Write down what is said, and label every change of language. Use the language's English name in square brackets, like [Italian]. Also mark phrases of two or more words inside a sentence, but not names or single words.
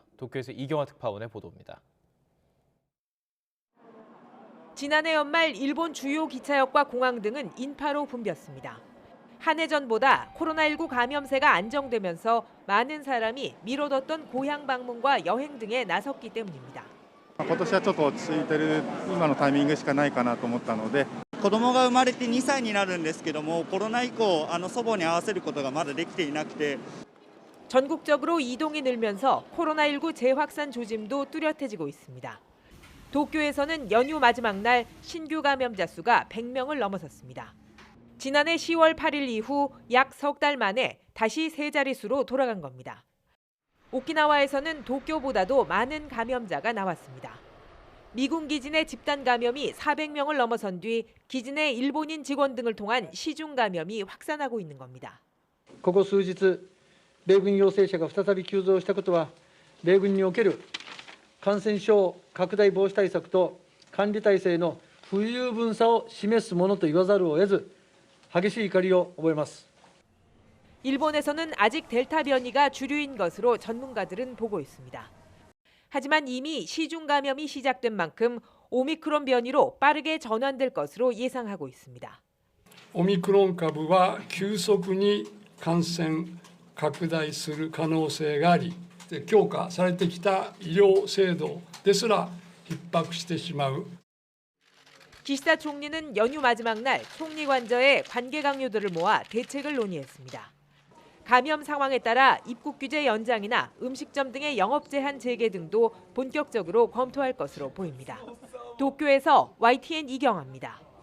[Korean] 도쿄에서 이경화 특파원의 보도입니다. 지난해 연말 일본 주요 기차역과 공항 등은 인파로 붐볐습니다. 한 해 전보다 코로나19 감염세가 안정되면서 많은 사람이 미뤄뒀던 고향 방문과 여행 등에 나섰기 때문입니다. [Japanese] 今年はちょっと落ち着いてる今のタイミングしかないかなと思ったので子供が生まれて2歳になるんですけどもコロナ以降祖母に会わせることがまだできていなくて [Korean] 전국적으로 이동이 늘면서 코로나19 재확산 조짐도 뚜렷해지고 있습니다. 도쿄에서는 연휴 마지막 날 신규 감염자 수가 100명을 넘어섰습니다. 지난해 10월 8일 이후 약 석 달 만에 다시 세 자릿수로 돌아간 겁니다. 오키나와에서는 도쿄보다도 많은 감염자가 나왔습니다. 미군 기진의 집단 감염이 400명을 넘어선 뒤 기진의 일본인 직원 등을 통한 시중 감염이 확산하고 있는 겁니다. [Japanese] ここ数日米軍陽性者が再び急増したことは米軍における感染症拡大防止対策と管理体制の不十分さを示すものと言わざるを得ず激しい怒りを覚えます。 [Korean] 일본에서는 아직 델타 변이가 주류인 것으로 전문가들은 보고 있습니다. 하지만 이미 시중 감염이 시작된 만큼 오미크론 변이로 빠르게 전환될 것으로 예상하고 있습니다. [Japanese] オミクロン株は急速に感染拡大する可能性があり、強化されてきた医療制度ですら逼迫してしまう。 [Korean] 기시다 총리는 연휴 마지막 날 총리 관저에 관계 강요들을 모아 대책을 논의했습니다. 감염 상황에 따라 입국 규제 연장이나 음식점 등의 영업 제한 재개 등도 본격적으로 검토할 것으로 보입니다. 도쿄에서 YTN 이경아입니다.